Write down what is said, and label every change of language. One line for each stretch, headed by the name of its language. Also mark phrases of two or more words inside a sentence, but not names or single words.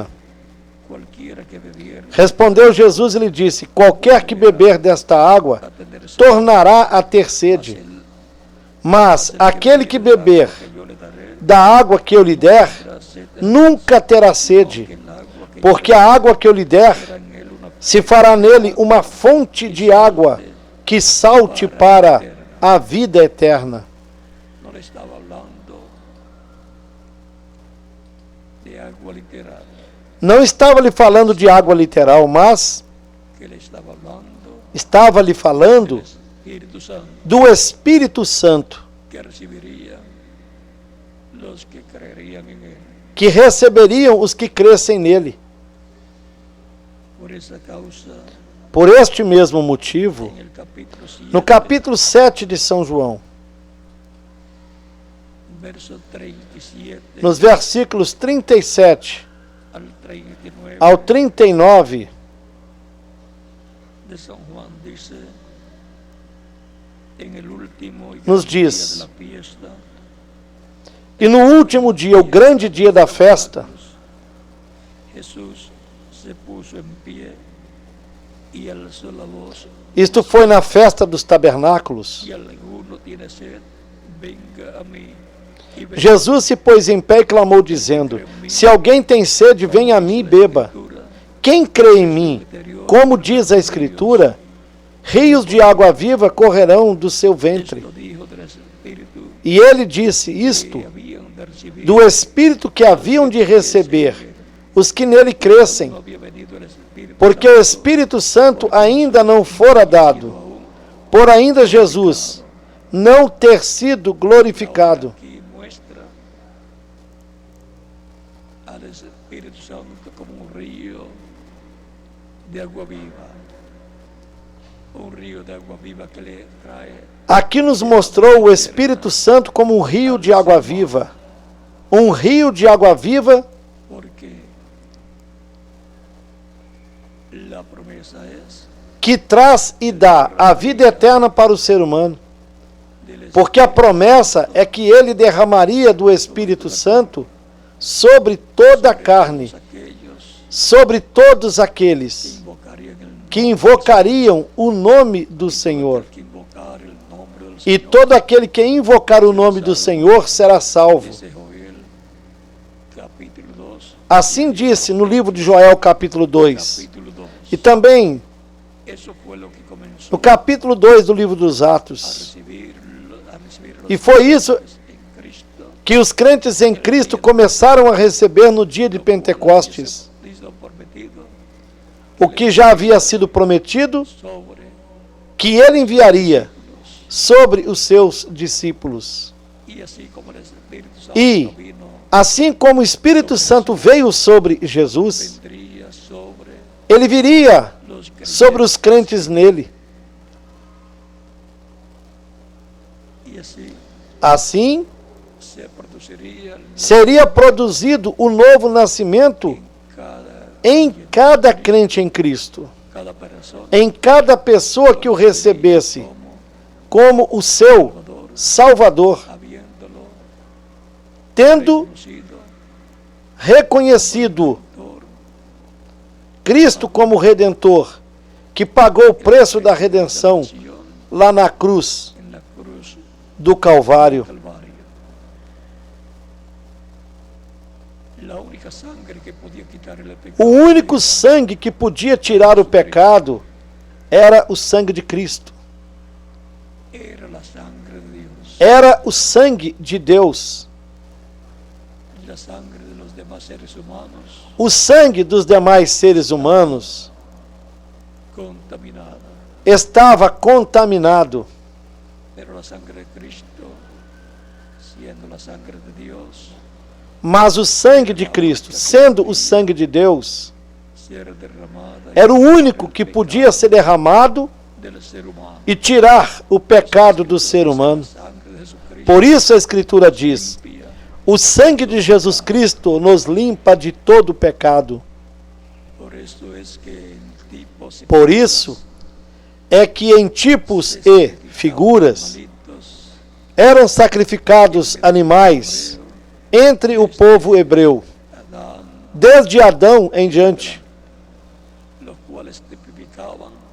Spanish: cualquiera que bebiere
Portuguese: Respondeu Jesus e lhe disse: Qualquer que beber desta água,
Spanish: va a tener sed,
Portuguese: tornará a ter sede. Mas aquele que beber
Spanish: que yo le daré,
Portuguese: da água que eu lhe der,
Spanish: tendrá sed,
Portuguese: nunca terá sede,
Spanish: el agua que
Portuguese: porque a água que eu lhe der
Spanish: será en él una
Portuguese: se fará nele uma fonte de água que salte para a vida eterna.
Spanish: no le estaba hablando de agua literal,
Portuguese: Não estava lhe falando de água literal, mas
Spanish: que le estaba hablando
Portuguese: estava lhe falando
Spanish: del Espíritu Santo
Portuguese: do Espírito Santo,
Spanish: que recibirían los que creerían en él.
Portuguese: que receberiam os que crescem nele.
Spanish: Por esa causa,
Portuguese: Por este mesmo motivo,
Spanish: en el capítulo 7,
Portuguese: no capítulo 7 de São João,
Spanish: verso 37
Portuguese: nos versículos 37
Spanish: al 39
Portuguese: ao 39,
Spanish: de San Juan, dice, en el último y
Portuguese: Nos
Spanish: gran día
Portuguese: diz,
Spanish: de la fiesta,
Portuguese: e no último dia, o grande dia da festa,
Spanish: Jesús se puso en pie y alzó la voz,
Portuguese: isto foi na festa dos tabernáculos,
Spanish: si alguno tiene sed, venga a mí y beba.
Portuguese: Jesus se pôs em pé e clamou, dizendo: Se alguém tem sede, venha a mim e beba. Quem crê em mim, como diz a Escritura, rios de água viva correrão do seu ventre.
Spanish: Esto dijo del Espíritu
Portuguese: E ele disse isto
Spanish: que habían de recibir,
Portuguese: do Espírito que haviam de receber os que nele crescem,
Spanish: no había venido el Espíritu
Portuguese: porque o Espírito Santo ainda não fora dado, por ainda Jesus não ter sido glorificado.
Spanish: Aquí muestra al Espíritu Santo como un río de agua viva, un río de agua viva que le trae
Portuguese: Aqui nos mostrou o Espírito Santo como um rio de água viva. Um rio de água viva,
Spanish: porque la promesa es
Portuguese: que traz e dá a vida eterna para o ser humano.
Spanish: del
Portuguese: Porque a promessa é que ele derramaria do Espírito Santo sobre toda a carne,
Spanish: aquellos
Portuguese: sobre todos aqueles
Spanish: invocarían el
Portuguese: que invocariam o nome do Senhor.
Spanish: que invocar el nombre del
Portuguese: E
Spanish: Señor.
Portuguese: todo aquele que invocar o nome do Senhor será salvo.
Spanish: Dice Joel capítulo 2,
Portuguese: Assim disse no livro de Joel, capítulo 2. capítulo 2. E também
Spanish: Eso fue lo que comenzó
Portuguese: no capítulo 2 do livro dos a Atos.
Spanish: recibir los
Portuguese: E foi isso
Spanish: en Cristo.
Portuguese: que os crentes em Cristo começaram a receber no dia de Pentecostes.
Spanish: Dice sido prometido
Portuguese: o que já havia sido prometido, sobre que ele enviaria sobre os seus discípulos.
Spanish: y así como el Espíritu Santo
Portuguese: E,
Spanish: vino,
Portuguese: assim como o Espírito Santo veio sobre Jesus,
Spanish: vendría sobre
Portuguese: ele viria
Spanish: los
Portuguese: sobre os crentes nele.
Spanish: y así
Portuguese: Assim,
Spanish: se produciría
Portuguese: seria produzido o novo nascimento
Spanish: cada,
Portuguese: em cada crente em Cristo,
Spanish: cada persona
Portuguese: em cada pessoa que o recebesse
Spanish: como
Portuguese: como o seu Salvador,
Spanish: habiéndolo
Portuguese: tendo
Spanish: conocido
Portuguese: reconhecido
Spanish: por
Portuguese: Cristo como Redentor, que pagou o preço da redenção lá na cruz
Spanish: en la cruz
Portuguese: do Calvário.
Spanish: del Calvario. La única sangre que podía quitar el
Portuguese: O pecado único sangue que podia tirar o pecado era o sangue de Cristo.
Spanish: era la sangre de Dios.
Portuguese: Era o sangue de Deus.
Spanish: La sangre de los demás seres humanos
Portuguese: O sangue dos demais seres humanos
Spanish: contaminada,
Portuguese: estava contaminado,
Spanish: pero la sangre de Cristo, siendo la sangre de Dios,
Portuguese: mas o sangue de Cristo, sendo o sangue de Deus,
Spanish: ser derramada
Portuguese: era o único que podia ser derramado
Spanish: del ser humano.
Portuguese: e tirar o pecado do ser humano.
Spanish: La sangre de Jesucristo
Portuguese: Por isso a Escritura diz:
Spanish: limpia.
Portuguese: o sangue de Jesus Cristo nos limpa de todo pecado.
Spanish: Por eso es que en tipos y
Portuguese: Por isso é que em tipos e figuras
Spanish: animalitos,
Portuguese: eram sacrificados animais entre o povo hebreu,
Spanish: Adán,
Portuguese: desde Adão em diante,
Spanish: los cuales tipificaban